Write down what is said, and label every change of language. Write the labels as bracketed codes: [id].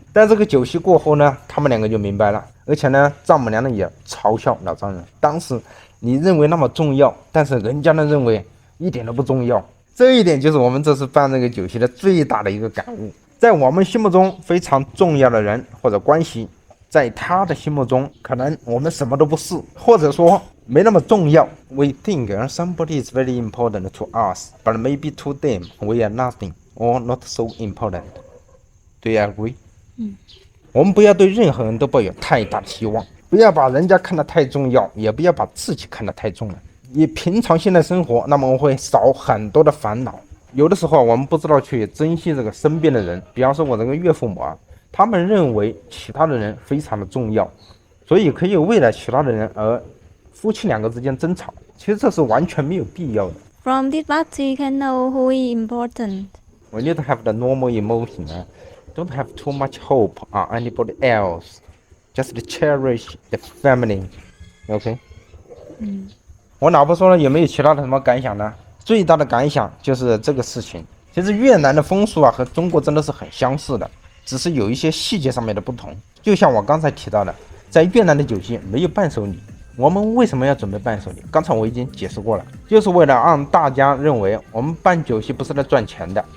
[zh] 但这个酒席过后呢，他们2个就明白了，而且呢，丈母娘呢也嘲笑老丈人，当时你认为那么重要，但是人家呢认为一点都不重要。这一点就是我们这次办这个酒席的最大的一个感悟，在我们心目中非常重要的人或者关系，在他的心目中可能我们什么都不是，或者说没那么重要。 [en] We think somebody is very important to us, but maybe to them we are nothing or not so important. Do you agree? [zh] 我们不要对任何人都抱有太大的希望，不要把人家看得太重要，也不要把自己看得太重了。以平常心的生活，那么我会少很多的烦恼。有的时候我们不知道去珍惜这个身边的人，比方说我这个岳父母啊，他们认为其他的人非常的重要，所以可以为了其他的人而夫妻2个之间争吵，其实这是完全没有必要的。 [en] From this party can know who is important. We need to have the normal emotion. Don't have too much hope on anybody else. Just cherish the family. OK。 [zh] 我老婆说了，有没有其他的什么感想呢？最大的感想就是这个事情。其实越南的风俗啊，和中国真的是很相似的，只是有一些细节上面的不同。就像我刚才提到的，在越南的酒席没有伴手礼。我们为什么要准备伴手礼？刚才我已经解释过了，就是为了让大家认为我们办酒席不是来赚钱的。